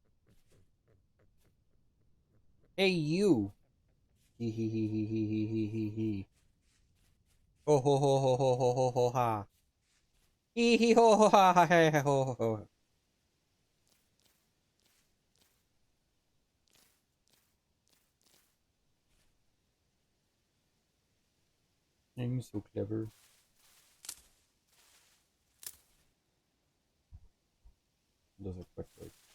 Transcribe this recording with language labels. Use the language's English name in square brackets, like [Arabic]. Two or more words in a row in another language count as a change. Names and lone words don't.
[English] Hey, you! Hee hee hee hee hee hee hee hee hee. Ho ho ho ho ho ho ho ho ha. Hee hee ho ho ha ha ha ho ho ho. I'm so clever. Those are quick words.